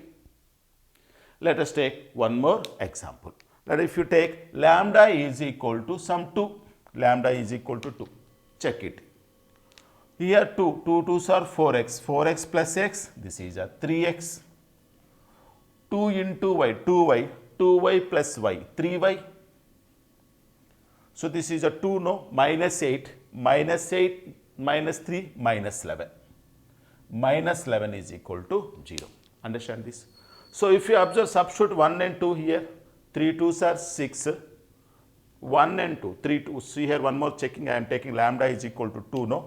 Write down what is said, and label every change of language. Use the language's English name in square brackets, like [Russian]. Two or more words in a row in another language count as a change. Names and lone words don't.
[English] Let us take one more example. That if you take lambda is equal to some 2, lambda is equal to 2. Check it. Here 2, 2 2s are 4x, 4x plus x, this is a 3x. 2 into y, 2y, 2y plus y, 3y. So this is a 2, no, minus 8, minus 8, minus 3, minus 11. Minus 11 is equal to 0. Understand this? So if you observe, substitute 1 and 2 here, 3 2s are 6, 1 and 2, 3 2, see here one more checking, I am taking lambda is equal to 2, no?